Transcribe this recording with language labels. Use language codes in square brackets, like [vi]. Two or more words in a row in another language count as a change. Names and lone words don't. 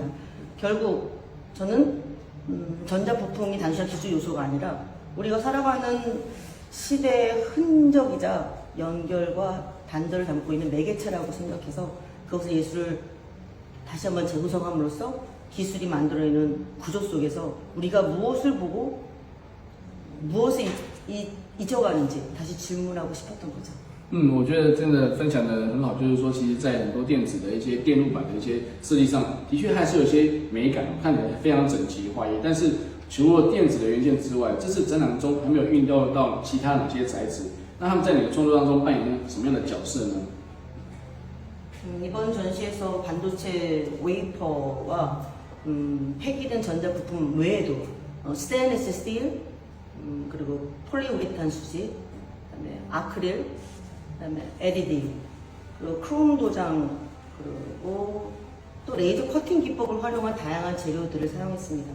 [ko] 결국 저는 전자부품이 단순한 기술 요소가 아니라 우리가 살아가는 시대의 흔적이자 연결과 단절을 담고 있는 매개체라고 생각해서 그것을 예술을 다시 한번 재구성함으로써 기술이 만들어내는 구조 속에서 우리가 무엇을 보고 무엇을 잊어가는지 다시 질문하고 싶었던 거죠. [zh] 我觉得真的分享的很好，就是说，其实，在很多电子的一些电路板的一些设计上，的确还是有些美感，看起来非常整齐划一。但是，除了电子的元件之外，这次展览中还没有运用到其他哪些材质？那他们在你的创作当中扮演什么样的角色呢？ [ko] 이번 전시에서 반도체 웨이퍼와 폐기된 전자부품 외에도 스테인리스 스틸, 그리고 폴리우레탄 수지, 그다음에 아크릴, 그다음에 LED, 그리고 크롬 도장, 그리고 또 레이저 커팅 기법을 활용한 다양한 재료들을 사용했습니다.